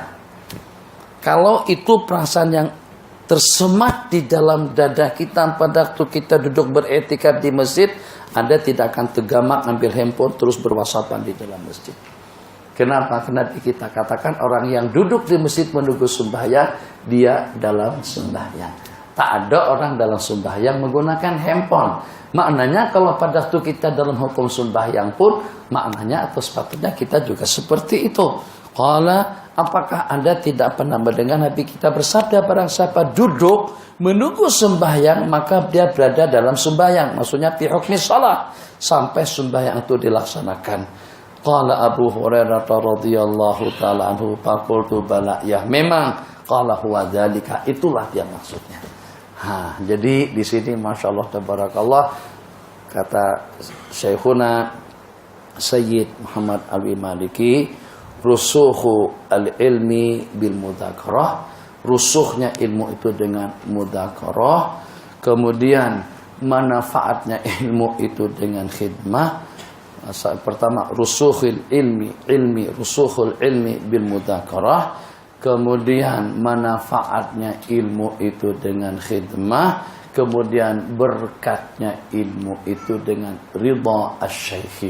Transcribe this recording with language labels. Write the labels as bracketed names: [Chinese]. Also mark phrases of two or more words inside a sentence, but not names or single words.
[Malay] Kalau itu perasaan yang tersemat di dalam dada kita pada waktu kita duduk beretikaf di masjid, Anda tidak akan tergamak ambil handphone terus berwhatsappan di dalam masjid. Kenapa? Karena kita katakan orang yang duduk di masjid menunggu sembahyang, dia dalam sembahyang. Tak ada orang dalam sembahyang menggunakan handphone. Maknanya kalau pada waktu kita dalam hukum sembahyang pun, maknanya atau sepatutnya kita juga seperti itu. Qala, apakah Anda tidak pernah mendengar Nabi kita bersabda, barang siapa duduk menunggu sembahyang, maka dia berada dalam sembahyang. Maksudnya [Arabic] fi hukmi shalah, [Malay] sampai sembahyang itu dilaksanakan. [Arabic] Qala Abu Hurairah radhiyallahu taala anhu, faqultu bala, [Malay] ya memang, [Arabic] qala huwa dzalika, [Malay] itulah dia maksudnya. Jadi di sini [Arabic] masyaallah tabarakallah, [Malay] kata Syekhuna Sayyid Muhammad Alwi Maliki, [Arabic] rusuhu al-ilmi bil mudzakarah, [Malay] rusuhnya ilmu itu dengan mudzakarah, kemudian manfaatnya ilmu itu dengan khidmah. Pertama [Arabic] rusuhul ilmi bil mudzakarah, [Malay] kemudian manfaatnya ilmu itu dengan khidmah, kemudian berkatnya ilmu itu dengan [Arabic] ridha asy-syaikhi.